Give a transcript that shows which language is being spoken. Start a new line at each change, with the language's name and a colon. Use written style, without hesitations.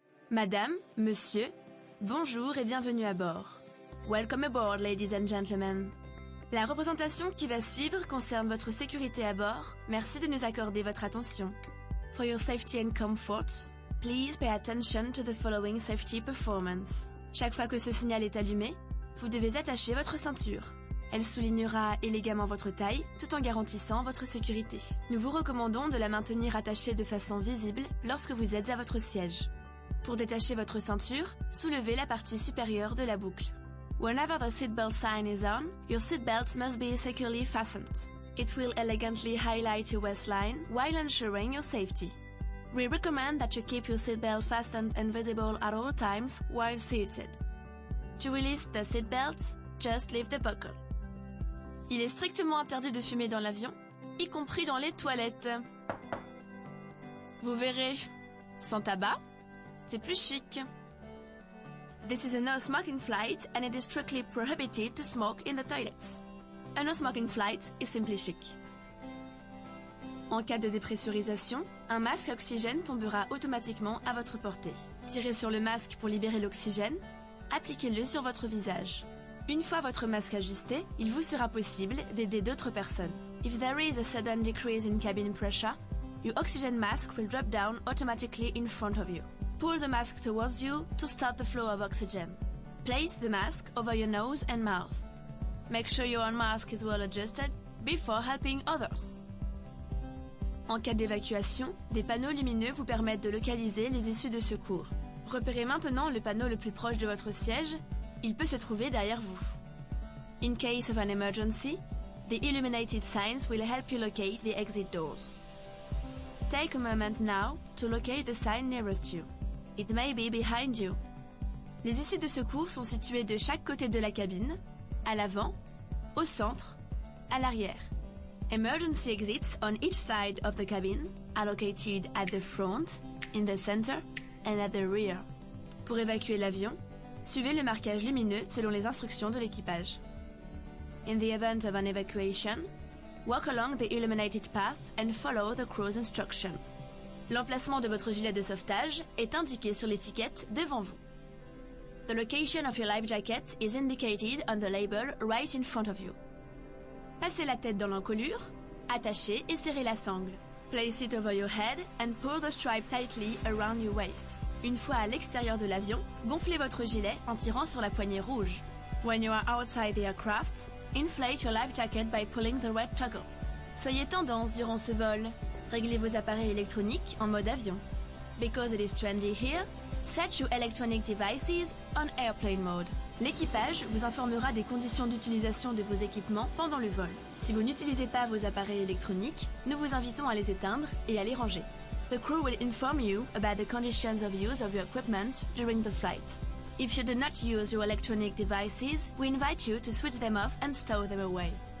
French: Madame, monsieur, bonjour et bienvenue à bord.
English: Welcome aboard, ladies and gentlemen.
French: La représentation qui va suivre concerne votre sécurité à bord. Merci de nous accorder votre attention.
English: For your safety and comfort, please pay attention to the following safety performance.
French: Chaque fois que ce signal est allumé, vous devez attacher votre ceinture. Elle soulignera élégamment votre taille, tout en garantissant votre sécurité. Nous vous recommandons de la maintenir attachée de façon visible lorsque vous êtes à votre siège. Pour détacher votre ceinture, soulevez la partie supérieure de la boucle.
English: Whenever the seatbelt sign is on, your seatbelt must be securely fastened. It will elegantly highlight your waistline while ensuring your safety. We recommend that you keep your seatbelt fastened and visible at all times while seated. To release the seatbelt, just lift the buckle.
French: Il est strictement interdit de fumer dans l'avion, y compris dans les toilettes. Vous verrez, sans tabac, c'est plus chic.
English: This is a no-smoking flight and it is strictly prohibited to smoke in the toilets. A no-smoking flight is simply chic.
French: En cas de dépressurisation, un masque à oxygène tombera automatiquement à votre portée. Tirez sur le masque pour libérer l'oxygène, appliquez-le sur votre visage. Une fois votre masque ajusté, il vous sera possible d'aider d'autres personnes.
English: If there is a sudden decrease in cabin pressure, your oxygen mask will drop down automatically in front of you. Pull the mask towards you to start the flow of oxygen. Place the mask over your nose and mouth. Make sure your own mask is well adjusted before helping others.
French: En cas d'évacuation, des panneaux lumineux vous permettent de localiser les issues de secours. Repérez maintenant le panneau le plus proche de votre siège. Il peut se trouver derrière vous.
English: In case of an emergency, the illuminated signs will help you locate the exit doors. Take a moment now to locate the sign nearest you. It may be behind you.
French: Les issues de secours sont situées de chaque côté de la cabine, à l'avant, au centre, à l'arrière.
English: Emergency exits on each side of the cabin are located at the front, in the center, and at the rear.
French: Pour évacuer l'avion, suivez le marquage lumineux selon les instructions de l'équipage.
English: In the event of an evacuation, walk along the illuminated path and follow the crew's instructions.
French: L'emplacement de votre gilet de sauvetage est indiqué sur l'étiquette devant vous.
English: The location of your life jacket is indicated on the label right in front of you.
French: Passez la tête dans l'encolure, attachez et serrez la sangle.
English: Place it over your head and pull the stripe tightly around your waist.
French: Une fois à l'extérieur de l'avion, gonflez votre gilet en tirant sur la poignée rouge.
English: When you are outside the aircraft, inflate your life jacket by pulling the red toggle.
French: Soyez tendance durant ce vol. Réglez vos appareils électroniques en mode avion.
English: Because it is trendy here, set your electronic devices on airplane mode.
French: L'équipage vous informera des conditions d'utilisation de vos équipements pendant le vol. Si vous n'utilisez pas vos appareils électroniques, nous vous invitons à les éteindre et à les ranger.
English: The crew will inform you about the conditions of use of your equipment during the flight. If you do not use your electronic devices, we invite you to switch them off and stow them away.